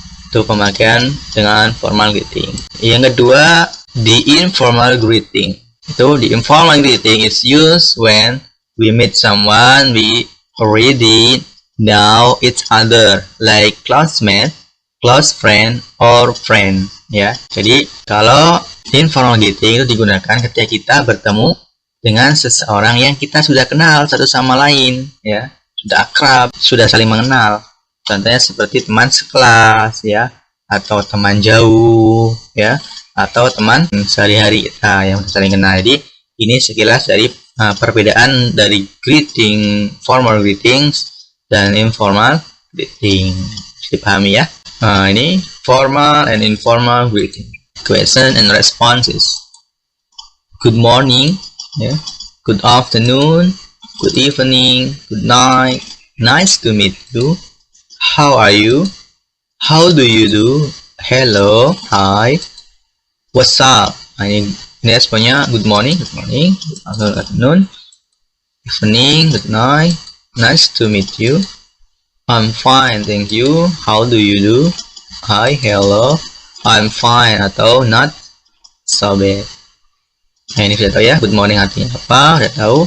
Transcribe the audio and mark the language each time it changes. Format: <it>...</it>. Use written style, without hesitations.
<id>Itu pemakaian dengan formal greeting. Yang kedua,</id> <en>the informal greeting. Itu the informal greeting is used when we meet someone we already know each other, like classmate, close friend, or friend ya.</en> <id>Jadi kalau informal greeting itu digunakan ketika kita bertemu dengan seseorang yang kita sudah kenal satu sama lain ya, sudah akrab, sudah saling mengenal. Contohnya seperti teman sekelas ya, atau teman jauh ya, atau teman sehari-hari kita yang saling kenal. Jadi ini sekilas dari perbedaan dari greeting, formal greetings dan informal greeting. Dipahami ya. Ini formal and informal greeting.</id> <en>Question and responses. Good morning ya, good afternoon, good evening, good night, nice to meet you, how are you, how do you do, hello, hi, what's up.</en> <id>Ini responnya</id> <en>good morning, good afternoon, evening, good night, nice to meet you, I'm fine, thank you, how do you do, hi, hello, I'm fine, atau not so bad.</en> <id>Nah ini sudah tahu ya, good morning artinya apa, sudah tahu.</id>